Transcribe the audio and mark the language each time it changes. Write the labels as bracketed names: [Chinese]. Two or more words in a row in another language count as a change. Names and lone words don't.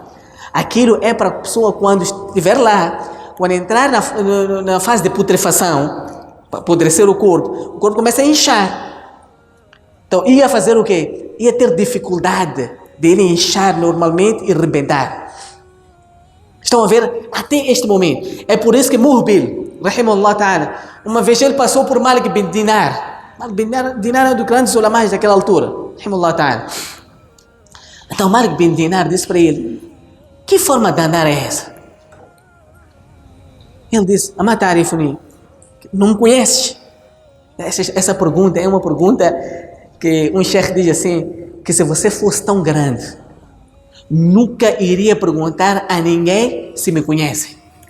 [Portuguese] Aquilo é para a pessoa quando estiver lá, quando entrar na fase de putrefação, para apodrecer o corpo começa a inchar. Então ia fazer o quê? Ia ter dificuldade dele inchar normalmente e rebentar. Estão a ver? Até este momento. É por isso que Muhbil, [Arabic] رحمه الله تعالى, [Portuguese] uma vez ele passou por Malik bin Dinar. Malik bin Dinar é um dos grandes ulamais daquela altura, [Arabic] رحمه الله تعالى. [Portuguese] Então Malik bin Dinar disse para ele, que forma de andar é essa? Ele disse, [Arabic] أما تعرفني, [Portuguese] não me conheces? Essa pergunta é uma pergunta que um chefe diz assim, que se você fosse tão grande, nunca iria perguntar a ninguém se me conhece.